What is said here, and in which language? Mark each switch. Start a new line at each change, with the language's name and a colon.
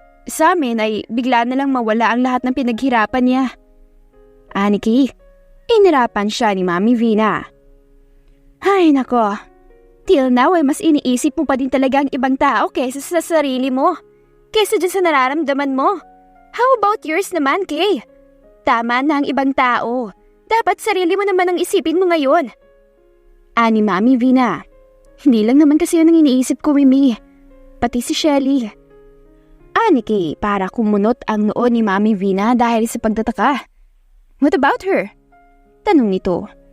Filipino: Sa amin ay bigla na lang mawala ang lahat ng pinaghirapan niya. Aniki, inirapan siya ni Mami Vina. Ay nako, till now ay mas iniisip mo pa din talaga ang ibang tao kaysa sa sarili mo. Kaysa dyan sa nararamdaman mo.
English: How about yours naman, Kay?
Filipino: Tama na ang ibang tao. Dapat sarili mo naman ang isipin mo ngayon. Ani Mami Vina. Hindi lang naman kasi yun ang iniisip ko, Mimi. Pati si Shelly. Ani Kay para kumunot ang noo ni Mami Vina dahil sa pagtataka.
English: What about her?
Filipino: Tanong nito.